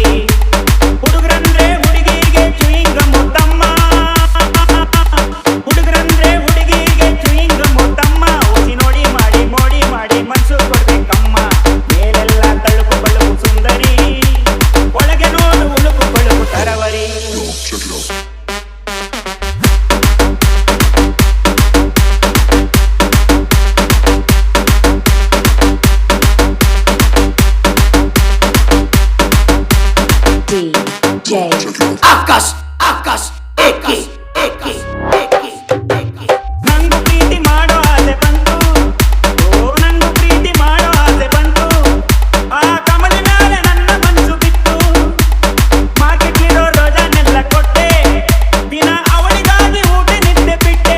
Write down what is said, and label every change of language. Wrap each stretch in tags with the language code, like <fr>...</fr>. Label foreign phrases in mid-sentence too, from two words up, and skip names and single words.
<kn>ಹುಡುಗರಂದ್ರೆ ಹುಡುಗಿರಿಗೆ ಚುಯಿಂಗಮ್ಮು ತಮ್ಮ, ಹುಡುಗರಂದ್ರೆ ಹುಡುಗಿರಿಗೆ ಚುಯಿಂಗಮ್ಮು ತಮ್ಮ. ಓದಿ ನೋಡಿ ಮಾಡಿ ಮೋಡಿ ಮಾಡಿ ಮನ್ಸು ಕೊಡ್ಬೇಕಮ್ಮ. ಮೇಲೆಲ್ಲ ತಳುಕು ಬಳುಕು ಸುಂದರಿ, ಒಳಗೆ ನೋಡು ಉಳುಕು ಬಳುಕು ತರವರಿ.</kn> <en>Yo, check it out. DJ Check it out.</en> <kn>ಆಕಾಶ್ ಆಕಾಶ್ ಏಕಿ ಏಕಿ ಏಕಿ ಏಕಿ ನಂಗು ಪ್ರೀತಿ ಮಾಡೋ ಆಸೆ ಬಂತು, ಓ ನಂಗು ಪ್ರೀತಿ ಮಾಡೋ ಆಸೆ ಬಂತು. ಆ ಕಮಲ ಮೇಲೆ ನನ್ನ ಮನಸ್ಸು ಬಿತ್ತು. ಮಾರ್ಕೆಟ್ಲಿರೋ ರೋಜಾನೆಲ್ಲ ಕೊಟ್ಟೆ, ದಿನ ಅವಳಿಗಾಗಿ ಊಟ ನಿದ್ದೆ ಬಿಟ್ಟೆ.</kn>